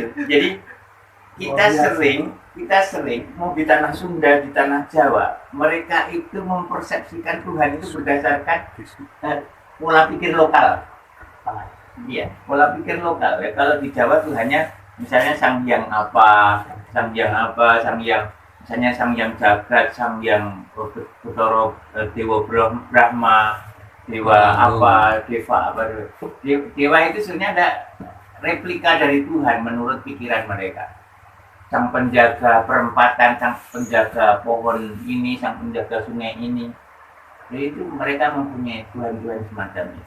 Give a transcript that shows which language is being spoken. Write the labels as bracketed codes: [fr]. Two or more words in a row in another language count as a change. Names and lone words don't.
[id] Jadi kita sering mau di tanah Sunda, di tanah Jawa, mereka itu mempersepsikan Tuhan itu berdasarkan pola pikir lokal. Iya, pola pikir lokal. Ya, kalau di Jawa Tuhannya misalnya Sang Hyang apa, misalnya Sang Hyang Jagat, Sang Hyang Betara Dewa Brahma, Dewa apa, Dewa itu sebenarnya ada replika dari Tuhan menurut pikiran mereka. Sang penjaga perempatan, sang penjaga pohon ini, sang penjaga sungai ini. Jadi itu mereka mempunyai Tuhan-Tuhan semacam itu.